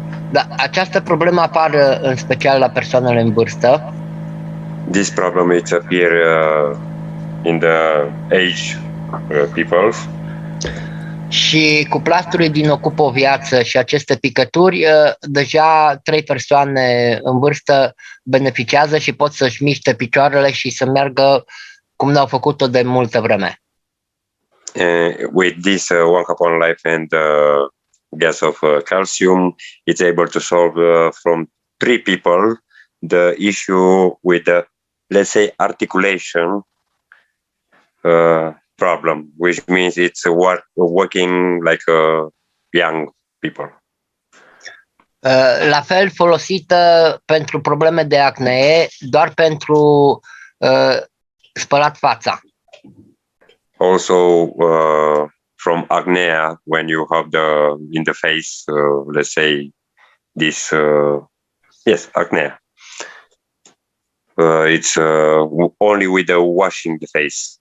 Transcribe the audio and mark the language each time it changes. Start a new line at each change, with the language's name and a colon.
Romanian: da, această problemă apare în special la persoanele în vârstă.
English: This problem it appear in the age people.
Romanian: Și cu plasturii din Ocupă o viață și aceste picături, deja 3 persoane în vârstă beneficiază și pot să-și miște picioarele și să meargă cum n-au făcut-o de multă vreme.
English: With this 1 cup on life and gas of calcium, it's able to solve from 3 people the issue with the, let's say, articulation problem, which means it's working like young people.
Romanian: La fel folosită pentru probleme de acne, doar pentru spălat fața.
English: Also from acne, when you have in the face, let's say this, yes, acne. It's only with the washing the face.